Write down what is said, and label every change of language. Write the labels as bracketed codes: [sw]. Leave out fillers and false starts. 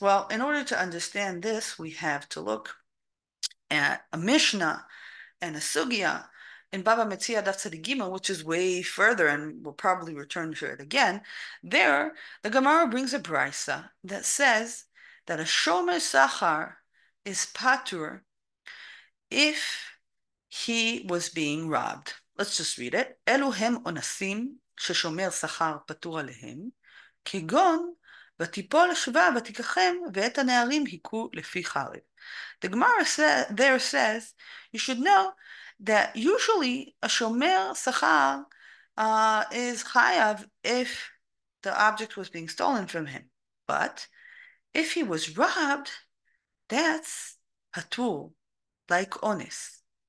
[en] Well, in order to understand this, we have to look at a Mishnah and a Sugya in Bava Metzia Daf which is way further, and we'll probably return to it again. There, the Gemara brings a brisa that says that a shomer sachar is patur if he was being robbed. Let's just read it. [he] Elu hem onasim sheshomer sachar patur alehem, כגון ותיפול שבה ותיקחם ואת הנערים היכו לפי חרב. [en] The Gemara there says, you should know that usually a shomer sachar is chayav if the object was being stolen from him. But if he was robbed, that's patur, like ones.